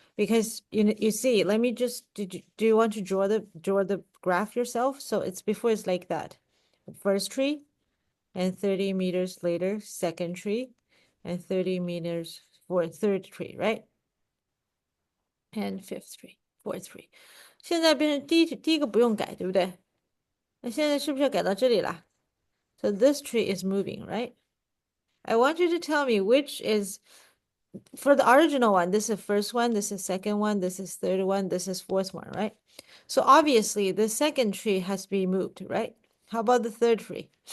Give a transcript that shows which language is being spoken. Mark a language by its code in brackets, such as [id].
[en] Because you see, let me just, do you want to draw the graph yourself? So it's before it's like that. First tree, and 30 meters later, second tree, and 30 meters for third tree, right? And fifth tree, fourth tree. [zh] 现在变成第一个不用改，对不对？那现在是不是要改到这里啦？ [en] So this tree is moving, right? I want you to tell me which is, for the original one, this is first one, this is second one, this is third one, this is fourth one, right? So obviously the second tree has to be moved, right? How about the third tree?